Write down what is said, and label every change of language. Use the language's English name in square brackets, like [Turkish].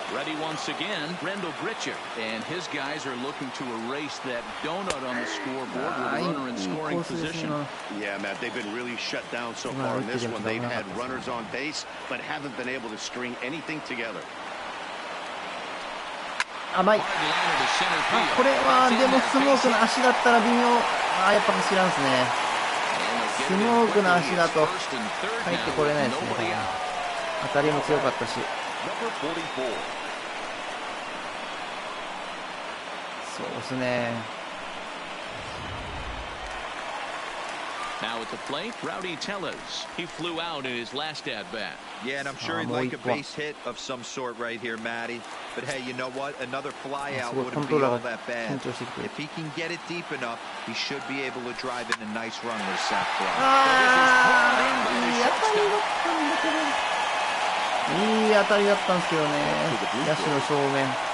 [English] Ready once again, Rendell Gritcher, and his guys are looking to erase that donut on the scoreboard with a runner in scoring position. Yeah, Matt, they've been really shut down so far in this one. They've had runners on base, but haven't been able to string anything together. [Japanese] 甘い。これはでもスモークの足だったら微妙。やっぱ走らんですね。スモークの足だと入ってこれないですね。当たりも強かったし。そうですね。 [English] Now at the plate, Rowdy Tellez. He flew out in his last at bat. Yeah, and I'm sure he'd like a base hit of some sort right here, Matty. But hey, you know what? Another fly out wouldn't be all that bad. If he can get it deep enough, he should be able to drive in a nice run with a sac fly. [Japanese] いい当たりだったんですけどね。野手の正面。